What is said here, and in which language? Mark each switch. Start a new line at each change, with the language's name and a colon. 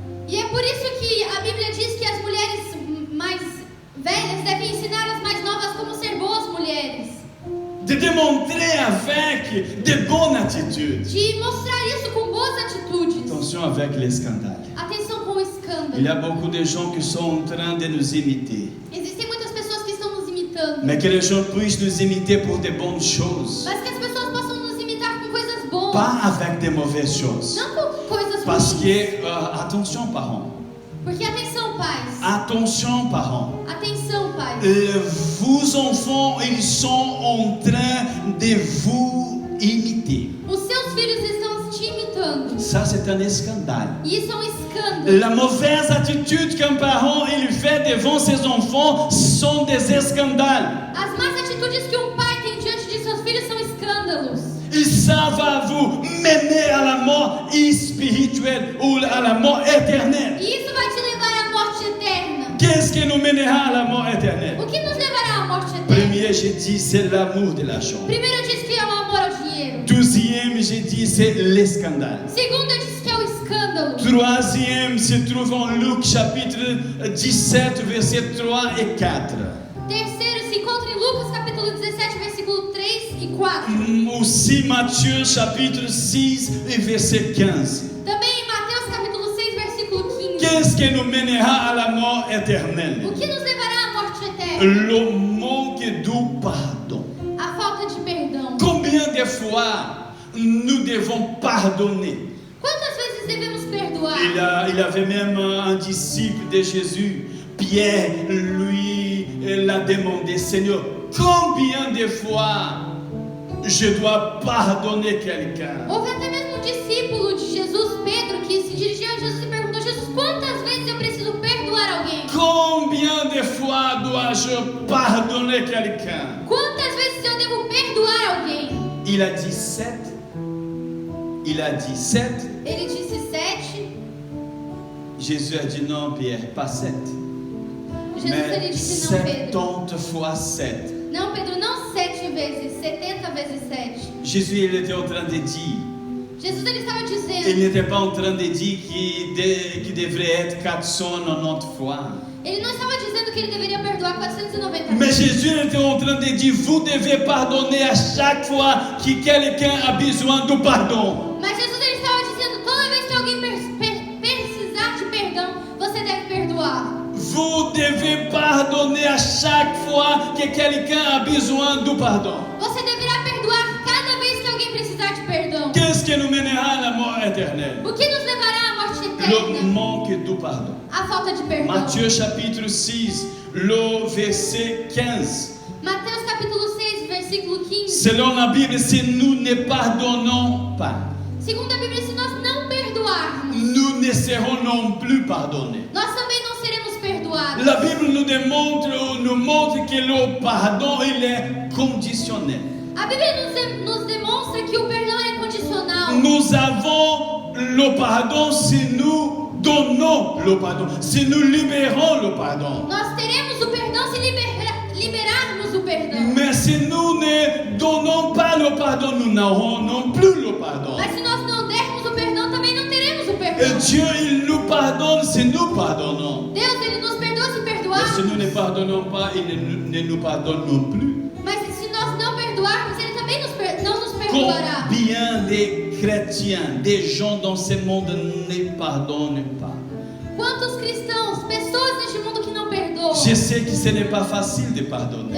Portuguese: E é por isso que a Bíblia diz que as mulheres mais velhas devem ensinar as mais novas como ser boas mulheres.
French: De démontrer avec de bonnes attitudes.
Portuguese: De mostrar isso com boas atitudes.
French: Attention avec les scandales.
Portuguese: Atenção com o escândalo.
French: Il y a beaucoup de gens qui sont en train de nous imiter.
Portuguese: Existem muitas pessoas que estão nos imitando.
French: Mais que les gens puissent nous imiter pour de bonnes choses.
Portuguese: Mas que as pessoas possam nos imitar com coisas boas.
French: Pas avec de mauvaises choses.
Portuguese: Não com coisas
French: Parce
Portuguese: ruins.
French: que, attention parents.
Portuguese: Porque atenção, pais.
French: Attention parents.
Portuguese: Atenção, pais.
French: Vos enfants, ils sont en train de vous imiter.
Portuguese: Os seus filhos estão te imitando.
French: Ça, c'est un scandale.
Portuguese: E isso é um escândalo.
French: La mauvaise attitude qu'un parent il fait devant ses enfants sont des scandales.
Portuguese: As más atitudes que um pai tem diante de seus filhos são escândalos.
French: Et ça va vous mener à la mort spirituelle ou à la mort éternelle.
Portuguese: E isso vai te levar à morte eterna.
French: Qu'est-ce qui nous mènera à la mort éternelle?
Portuguese: O que nos levará à morte eterna?
French: Premier, j'ai dit, c'est l'amour de l'argent.
Portuguese: Primeiro eu disse que é o amor ao dinheiro.
French: Deuxième, j'ai dit, c'est les scandales.
Portuguese: Segundo eu disse que é o escândalo.
French: Troisième se trouve en Luc chapitre 17, versets 3 et 4.
Portuguese: Terceiro se encontra em Lucas capítulo 17, versículo 3 e 4.
French: Aussi Matthieu chapitre 6 et verset 15.
Portuguese: Também em Mateus capítulo 6, versículo 15.
French: Qu'est-ce qui nous mènera à la mort éternelle?
Portuguese: O que nos levará à morte eterna?
French: Le manque du pardon.
Portuguese: A falta de perdão.
French: Combien de fois nous devons pardonner?
Portuguese: Quantas vezes devemos perdoar?
French: Il avait même un disciple de Jésus, Pierre, lui, l'a demandé, Seigneur, combien de fois je dois pardonner quelqu'un?
Portuguese: Houve até mesmo um discípulo de Jesus, Pedro, que se dirigiu a Jesus e perguntou: Jesus, quantas vezes eu preciso perdoar alguém?
French: Combien de fois dois-je pardonner quelqu'un?
Portuguese: Quantas vezes eu devo perdoar alguém?
French: Il a dit 7. Il a dit 7.
Portuguese: Ele disse 7.
French: Jésus a dit non, Pierre, pas 7.
Portuguese: Jesus ele
French: Mais
Portuguese: disse: não, Pedro.
French: 70 fois 7.
Portuguese: Não, Pedro, não 7 vezes, 70 vezes 7.
French: Jésus, il était en train de dire,
Portuguese: Jesus ele estava
French: il
Portuguese: dizendo,
French: n'était pas en train de dire qu'il devrait être 490 fois.
Portuguese: ele não estava dizendo que ele deveria perdoar 490
French: Mais
Portuguese: vezes.
French: Jésus était en train de dire, vous devez pardonner à chaque fois que quelqu'un a besoin de pardon.
Portuguese: Mas Jesus ele estava dizendo, toda vez que alguém precisar de perdão, você deve perdoar.
French: Vous devez pardonner à chaque fois que quelqu'un a besoin de pardon.
Portuguese: Você deverá perdoar cada vez que alguém precisar de perdão.
French: Qu'est-ce qui nous mènera à la mort éternelle?
Portuguese: O que nos levará à morte
French: Le
Portuguese: eterna?
French: manque de pardon.
Portuguese: A falta de perdão.
French: Matthieu chapitre 6, le verset 15.
Portuguese: Mateus capítulo 6, versículo 15.
French: Selon la Bible, si nous ne pardonnons pas,
Portuguese: Segundo a Bíblia, se nós não perdoarmos,
French: nous ne serons non plus pardonnés.
Portuguese: nós também não seremos perdoados.
French: La Bible nous montre que le pardon, il est conditionnel.
Portuguese: A Bíblia nos demonstra que o perdão é condicional.
French: Nous avons le pardon si nous donnons le pardon, si nous libérons le pardon.
Portuguese: Nós teremos o perdão se liberarmos o perdão.
French: Mais si nous ne donnons pas le pardon, nous n'aurons non plus le pardon.
Portuguese: Mas se nós não dermos o perdão, também não teremos o perdão.
French: Dieu, il nous pardonne si nous pardonnons.
Portuguese: Deus, Ele nos perdoa se
French: Mais si
Portuguese: perdoarmos.
French: nous ne pardonnons pas, il ne nous pardonne non plus.
Portuguese: Mas se nós não perdoarmos, Ele também não nos perdoará.
French: Combien de chrétiens, des gens dans ce monde ne pardonnent pas?
Portuguese: Quantos cristãos, pessoas neste mundo que não perdoam?
French: Je sais que ce n'est pas facile de pardonner.